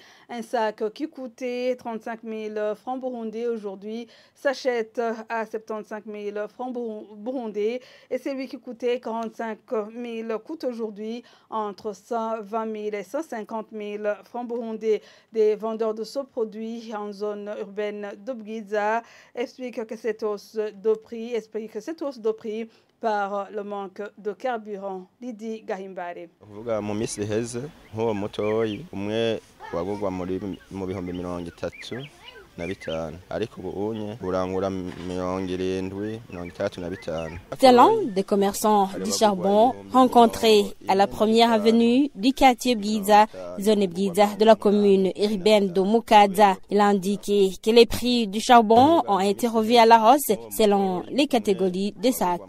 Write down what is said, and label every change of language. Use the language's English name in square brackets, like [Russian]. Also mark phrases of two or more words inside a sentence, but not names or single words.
[French] Un sac qui coûtait 35 000 francs burundais aujourd'hui s'achète à 75 000 francs burundais et celui qui coûtait 45 000 coûte aujourd'hui entre 120 000 et 150 000 francs burundais. Des vendeurs de ce produit en zone urbaine de Bwiza expliquent que cette hausse de prix par le manque de carburant. Lydie Gahimbare. [Rundi] Kuvuga mu minsi iheze nk'uwo mutoyi umwe wagurwa mu bihumbi 35 ariko ubu unye burangura 70 35. [French] Selon des commerçants du charbon rencontrés à la première avenue du quartier Bwiza, zone Bwiza de la commune urbaine de Mukaza, il a indiqué que les prix du charbon ont été revus à la hausse selon les catégories de sacs.